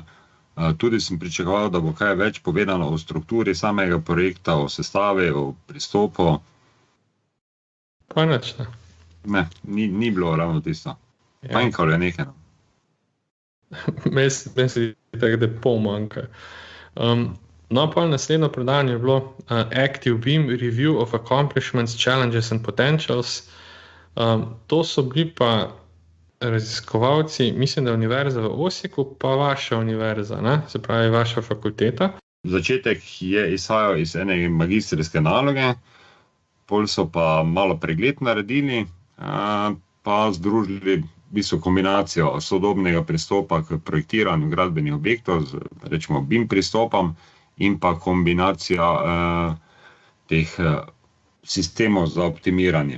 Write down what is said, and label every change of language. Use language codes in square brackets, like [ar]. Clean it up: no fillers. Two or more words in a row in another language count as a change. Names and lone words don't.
[sl] Tudi sem pričakoval, da bo kaj več povedano o strukturi samega projekta, o sestavi, o pristopu. Pa nič, ne? Ne, ni bilo ravno tisto. Manjkalo je nekaj. Meni se tako, da pol manjka. No, pa naslednjo predavanje je bilo Active Beam Review of Accomplishments, Challenges and Potentials. To so bili pa raziskovalci, mislim, da Univerza v Osijeku, pa vaša univerza, ne? Se pravi vaša fakulteta. Začetek je izhajal iz ene magistrske naloge, pol so pa malo pregled naredili, pa združili v bistvu kombinacijo sodobnega pristopa k projektiranju gradbenih objektov, rečemo BIM pristopom, in pa kombinacija teh sistemov za optimiranje.